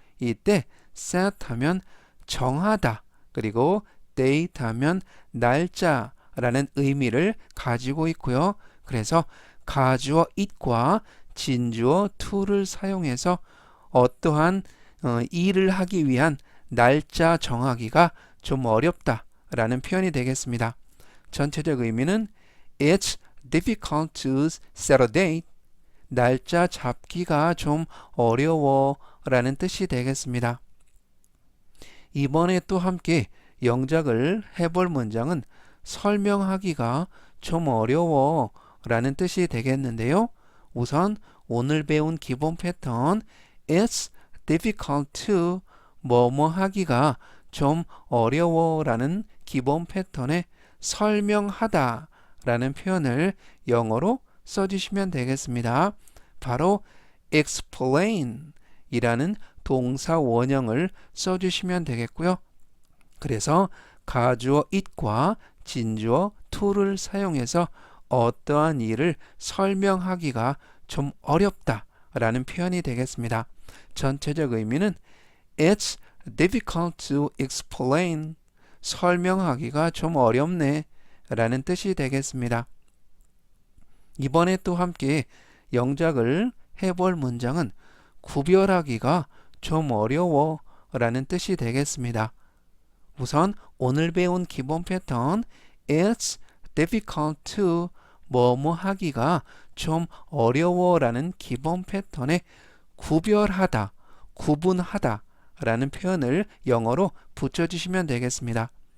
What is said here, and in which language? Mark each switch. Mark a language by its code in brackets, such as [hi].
[ko] 이때 set 하면 정하다 그리고 date 하면 날짜 라는 의미를 가지고 있고요. 그래서 가주어 it과 진주어 to를 사용해서 어떠한 일을 하기 위한 날짜 정하기가 좀 어렵다 라는 표현이 되겠습니다. 전체적 의미는 [en] It's difficult to set a date. [ko] 날짜 잡기가 좀 어려워 라는 뜻이 되겠습니다. 이번에 또 함께 영작을 해볼 문장은 설명하기가 좀 어려워 라는 뜻이 되겠는데요. 우선 오늘 배운 기본 패턴 [en] It's difficult to [ko] 뭐뭐 하기가 좀 어려워 라는 기본 패턴에 설명하다 라는 표현을 영어로 써주시면 되겠습니다. 바로 explain 이라는 동사 원형을 써주시면 되겠고요. 그래서 가주어 it과 진주어 to를 사용해서 어떠한 일을 설명하기가 좀 어렵다 라는 표현이 되겠습니다. 전체적 의미는 [en] It's difficult to explain. [ko] 설명하기가 좀 어렵네 라는 뜻이 되겠습니다. 이번에 또 함께 영작을 해볼 문장은 구별하기가 좀 어려워 라는 뜻이 되겠습니다. 우선 오늘 배운 기본 패턴 [en] It's difficult to [ko] 뭐뭐 하기가 좀 어려워 라는 기본 패턴에 구별하다, 구분하다 라는 표현을 영어로 붙여주시면 되겠습니다.